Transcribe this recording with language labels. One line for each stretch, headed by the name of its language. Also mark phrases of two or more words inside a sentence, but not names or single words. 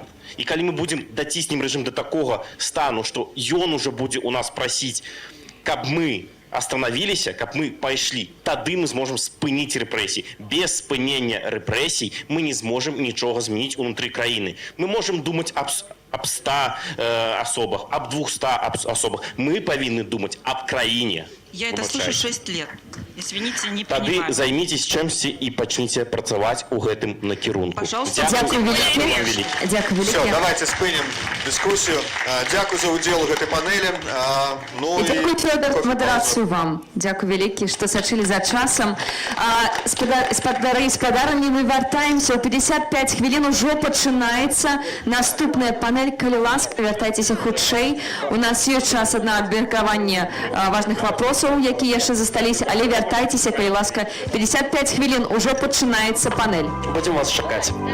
Ukrainian: І коли ми будемо дотиснемо режим до такого стану, що він уже буде у нас просити, щоб ми остановилися, щоб ми пішли, тоді ми зможемо спинити репресії. Без спинення репресій ми не зможемо нічого змінити внутрі країни. Ми можемо думати об 100 особах, об 200 особах. Мы повинны думать об краине.
Russian: Я это слышу 6 лет. Извините, не понимаю.
Ukrainian: Тоді займитесь чимось і почніть працювати у
Belarusian: гэтым накірунку.
Russian: Пожалуйста.
Ukrainian: Дякую велике. Дякую велике. Все, давайте спиним дискусію. Дякую за уділ у
Belarusian: гэтай панелі.
Ukrainian: І дякую, Федор, модерацію вам. Дякую велике, що сачили за часом. Спадары і спадарні, ми вертаємося. У 55 хвилин уже починається
Belarusian: наступная панель. Калі ласка, вертайтеся хутчэй. У нас ёсць час на абмеркаванне важных вопросаў, якія яшчэ засталіся, але вертайтеся, калі ласка.
Ukrainian: 55 хвилин уже починаецца панель.
Belarusian: Будем вас чакаць.